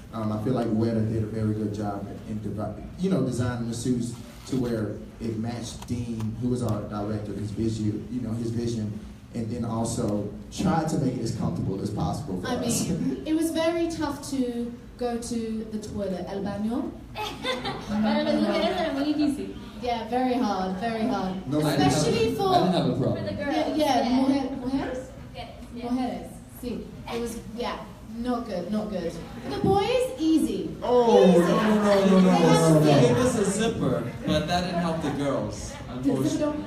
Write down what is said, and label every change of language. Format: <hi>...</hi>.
<en>I feel like Weta did a very good job in designing the suits to where it matched Dean, who was our director, his vision, and then also tried to make it as comfortable as possible for us. I mean, it was very tough to go to the toilet,</en> <es>el baño. Para las mujeres era muy difícil.</es> <en>Yeah, very hard, very hard. No, Especially for... I didn't have a problem. For the girls.</en> <es>Mujeres?</es> <en>Yeah.</en> <es>Mujeres, sí.</es> <en>It was, not good. The boys, easy. Oh, easy. no. They gave us a zipper, but that didn't help the girls, unfortunately.</en>